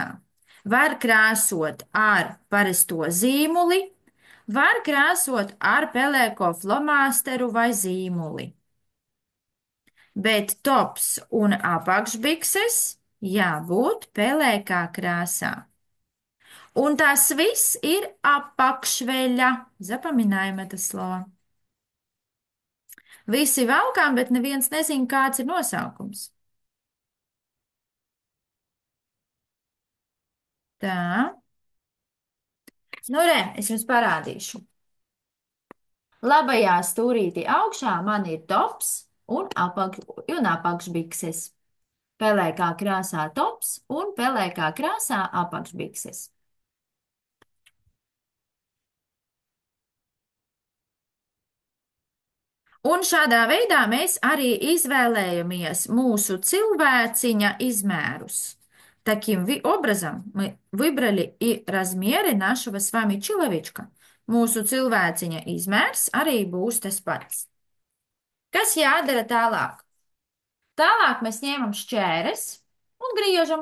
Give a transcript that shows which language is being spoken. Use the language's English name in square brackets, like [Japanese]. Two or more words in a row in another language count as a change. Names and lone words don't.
[Latvian] Var krāsot ar parasto zīmuli, var krāsot ar pelēko flomāsteru vai zīmuli. Bet tops un apakšbikses jābūt pelēkā krāsā. Un tas viss ir apakšveļa. [Russian] Запоминаем это слово. [Latvian] Visi valkām, bet neviens nezin, kāds ir nosaukums. Tā. Nu, re, es jums parādīšu. Labajā stūrītī augšā man ir tops un apakšbikses. Pelēkā krāsā tops un pelēkā krāsā apakšbikses. Un šādā veidā mēs arī izvēlējamies mūsu cilvēciņa izmērus. [Russian] Таким образом мы выбрали и размеры нашего с вами человечка. [Latvian] Mūsu cilvēciņa izmērs arī būs tas pats. Kas jādara tālāk? Tālāk mēs ņemam šķēres un griežam.